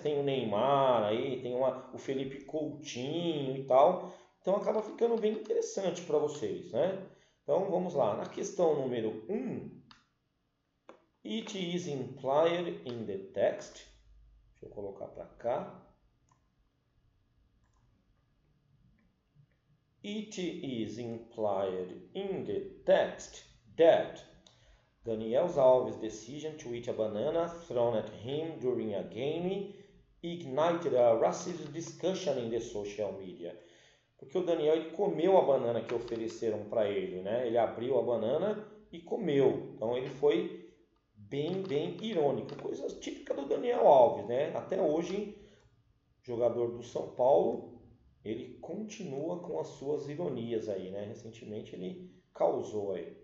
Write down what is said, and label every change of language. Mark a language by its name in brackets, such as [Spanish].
[Portuguese] Tem o Neymar aí, tem o Felipe Coutinho e tal. Então acaba ficando bem interessante para vocês, Então vamos lá. Na questão número 1, [English] it is implied in the text. [Portuguese] Deixa eu colocar para cá. [English] It is implied in the text that Daniel Alves' decision to eat a banana thrown at him during a game ignited a racist discussion in the social media. [Portuguese] Porque o Daniel ele comeu a banana que ofereceram para ele, Ele abriu a banana e comeu. Então ele foi bem irônico. Coisa típica do Daniel Alves, Até hoje, jogador do São Paulo, ele continua com as suas ironias aí, Recentemente ele causou aí.